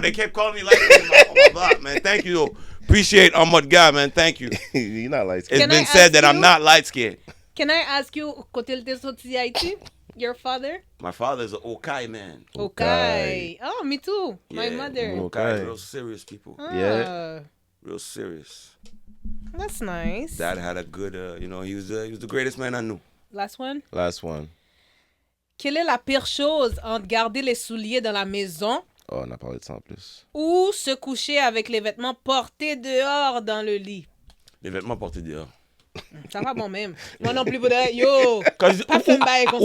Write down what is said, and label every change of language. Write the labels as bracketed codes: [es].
[en] They kept calling me light skinned on my block, man. Thank you, though. Appreciate En Mode Gars, man. Thank you. You're not light skinned. It's been said that I'm not light skinned. Can I ask you, [fr] quand il était sorti Haïti, [en] your father? My father's an Okai man. Okay. Oh, me too. My Yeah, mother. Okai, real serious people. Yeah. Real serious. That's nice. Dad had a good, he was the greatest man I knew. Last one. [fr] Quelle est la pire chose entre garder les souliers dans la maison Oh, on a parlé de ça en plus. ou se coucher avec les vêtements portés dehors dans le lit? Les vêtements portés dehors. Ça va bon même. Moi non plus, faudrait. Yo! Pas fait bail comme ça.